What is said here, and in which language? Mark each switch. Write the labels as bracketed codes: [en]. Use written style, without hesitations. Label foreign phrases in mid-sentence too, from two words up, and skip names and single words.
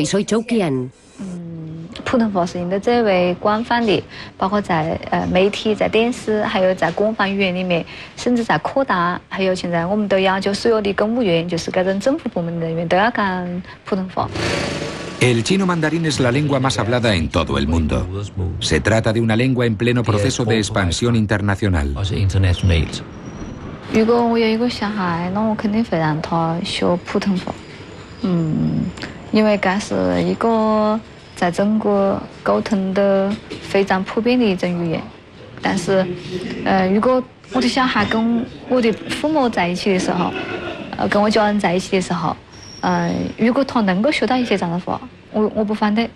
[es] Soy Zhou Qian. [zh] 普通话是应该最为广泛的，包括在媒体、在电视，还有在官方语言里面，甚至在科大，还有现在我们都要求所有的公务员，就是各种政府部门人员都要讲普通话。 [es] El chino mandarín es la lengua más hablada en todo el mundo. Se trata de una lengua en pleno proceso de expansión internacional. [zh] 如果我有一个小孩，那我肯定会让他学普通话。因为这是一个在中国沟通的非常普遍的一种语言。但是，如果我的小孩跟我的父母在一起的时候，跟我家人在一起的时候，如果他能够学到一些这样的话，我不反对。